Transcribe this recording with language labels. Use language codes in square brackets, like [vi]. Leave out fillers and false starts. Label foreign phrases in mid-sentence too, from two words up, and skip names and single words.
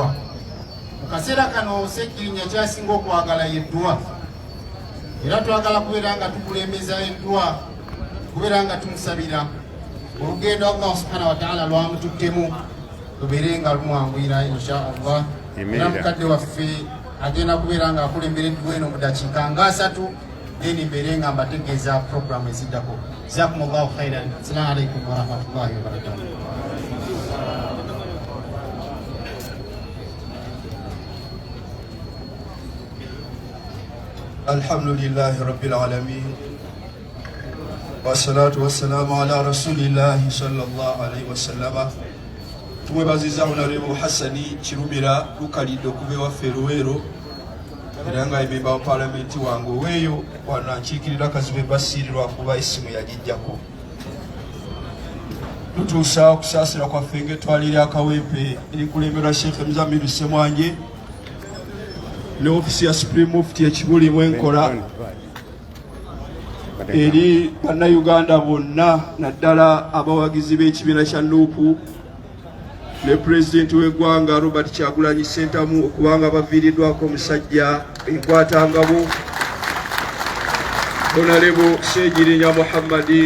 [lg] Mu kaseera kano Sseggirinya kyasinga okwagala y'edduwa era twagala kubeera nga tukulembeza edduwa, kubeera nga tumusabira olugendo [ar] الله سبحانه وتعالى [lg] lwamututtemu lubeere nga lumwanguyira [ar] إن شاء الله. [lg] Era mukadde waffe agenda kubeera nga akulembera edduwa eno mu dakiika nga 3 then mbeere nga mbategeeza programu eziddako. [ar] جزاكم الله خيرا. السلام عليكم ورحمة الله وبركاته. الحمد لله رب العالمين والصلاة والسلام على رسول الله صلى الله عليه وسلم. [lg] Tumwebaziza Honorable Hassani Kirumira lukalidde okuva ewaffe Luweero era nga member wa Parliament wange oweeyo wanankiikirira Kazibe Basiiri lwakuba essimu yagijjako. Tutuusa okusaasira kwaffe ng'etwalira akawempe erikulemberwa Sheikh Mzamiru Ssemwange ne ofisi ya Supreme Mufti ekibulimu enkola eri bannayuganda bonna naddala abawagizi b'ekibiina kya Nuupu ne Pulezidenti w'eggwanga Robert Kyagulanyi Ssentamu okubanga baviiriddwako omusajja enkwatangabo Honorable Sseggirinya Muhammad.